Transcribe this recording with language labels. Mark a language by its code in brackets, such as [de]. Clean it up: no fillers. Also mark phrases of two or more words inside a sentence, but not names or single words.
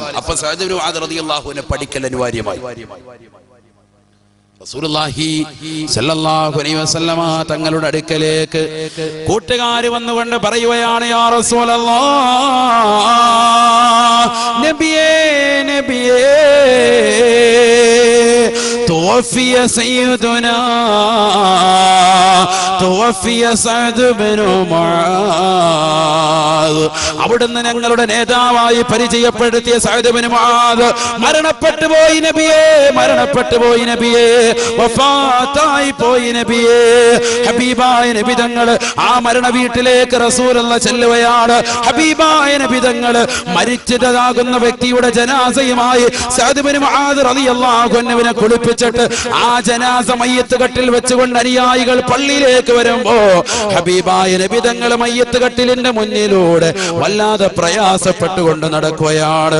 [ml] അപ്പോൾ സഅദ് ഇബ്നു മുആദ് [ar] رضي الله عنه [ml] പഠിക്കൽ അനിവാര്യമായി. റസൂലുള്ളാഹി [ar] صلى الله عليه وسلم [ml] തങ്ങളുടെ അടുക്കലേക്ക് കൂട്ടുകാര് വന്നുകൊണ്ട് പറയുകയാണ്, [ar] يا رسول الله, [ml] നബിയേ [ar] توفي سيدنا توفي سعد بن معاذ. [ml] അവിടുന്ന് ഞങ്ങളുടെ നേതാവായി പരിചയപ്പെടുത്തിയ സഅദ് ഇബ്നു മുആദ് മരണപ്പെട്ടു പോയി നബിയേ, വഫാത്തായി പോയി നബിയേ. ഹബീബായ നബി തങ്ങൾ ആ മരണ വീട്ടിലേക്ക് റസൂലുള്ളാഹി ചെല്ലുകയാണ്. ഹബീബായ നബി തങ്ങൾ മരിച്ചതാകുന്ന വ്യക്തിയുടെ ജനാസയുമായി സഅദ് ഇബ്നു മുആദ് റളിയല്ലാഹു അൻഹുവിനെ കുളിപ്പിച്ചിട്ട് ആ ജനാസ മയ്യത്ത് കട്ടിൽ വെച്ചുകൊണ്ട് അനുയായികൾ പള്ളിയിലേക്ക് വരുമ്പോ ഹബീബായ നബി തങ്ങൾ മയ്യത്ത് കട്ടിലിന്റെ മുന്നിലൂടെ വല്ലാതെ പ്രയാസപ്പെട്ടുകൊണ്ട് നടക്കുകയാണ്.